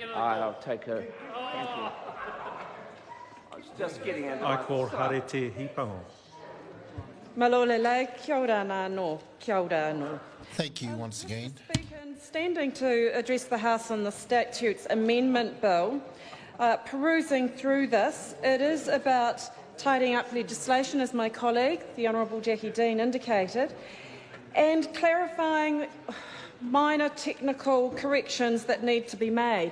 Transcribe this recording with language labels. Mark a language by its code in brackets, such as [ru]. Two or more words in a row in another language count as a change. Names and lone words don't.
[en] I'll take a... Thank you. I was just getting into I call Harete Hipango. [mi] Malolele, kia ora nā kia ora anō. [en] Thank you once again. Mr. Speaker, in standing to address the House on the Statutes Amendment Bill, perusing through this, it is about tidying up legislation, as my colleague, the Honourable Jackie Dean, indicated, and clarifying minor technical corrections that need to be made.